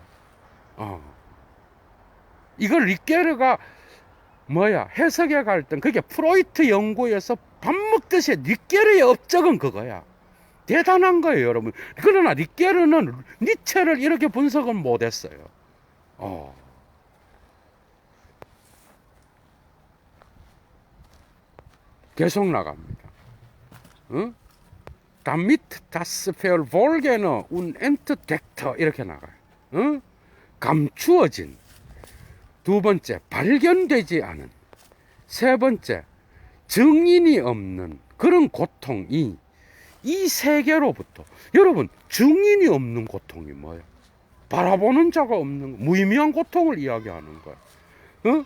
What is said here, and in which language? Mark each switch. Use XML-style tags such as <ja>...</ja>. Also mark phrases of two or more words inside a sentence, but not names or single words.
<ko>이걸 리케르가 해석해 갈 땐, 그게 프로이트 연구에서 밥 먹듯이 리케르의 업적은 그거야. 대단한 거예요, 여러분. 그러나 리케르는 니체를 이렇게 분석은 못했어요. 계속 나갑니다.</ko> <de>Damit das Verborgene unentdeckte,</de> <ko>이렇게 나가요. 감추어진. 두 번째, 발견되지 않은. 세 번째, 증인이 없는 그런 고통이 이 세계로부터. 여러분, 증인이 없는 고통이 뭐예요? 바라보는 자가 없는, 무의미한 고통을 이야기하는 거예요.</ko>